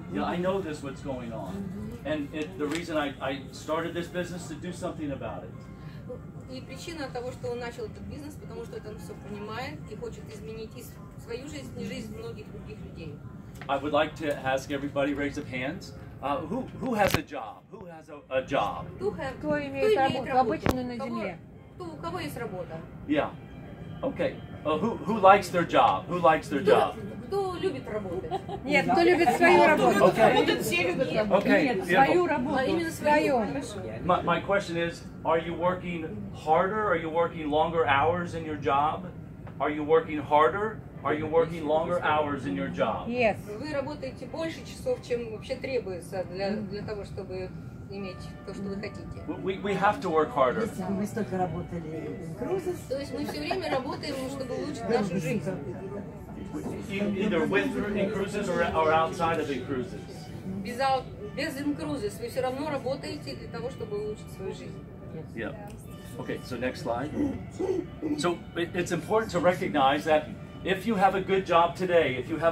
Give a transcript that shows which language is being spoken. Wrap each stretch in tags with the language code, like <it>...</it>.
<en>Yeah, I know what's going on, and the reason I started this business to do something about it.</en> <ru>И причина того, что он начал этот бизнес, потому что это он все понимает и хочет изменить и свою жизнь, и жизнь многих других людей.</ru> <en>I would like to ask everybody raise up hands. Who has a job? Who has a job?</en> <ru>Кто имеет работу обычную на земле? У кого есть работа?</ru> <en>Yeah. Okay. Who likes their job? Who likes their job?</en> <ru>Кто любит работать? Нет, кто любит свою работу?</ru> <en>Okay.</en> <ru>Все любят работать. Okay. Свою работу. А именно свою.</ru> <en>My question is, are you working harder? Are you working longer hours in your job? Are you working harder? Are you working longer hours in your job? Yes.</en> <ru>Вы работаете больше часов, чем вообще требуется для того, чтобы иметь то, что вы хотите.</ru> <en>We have to work harder.</en> <ru>Мы столько работали в InCruises. То есть мы все время работаем, чтобы улучшить нашу жизнь.</ru> <en>Either with InCruises or outside of InCruises.</en> <ru>Без InCruises вы все равно работаете для того, чтобы улучшить свою жизнь.</ru> <en>Yeah. Okay, so next slide. So it's important to recognize that if you have a good job today,</en>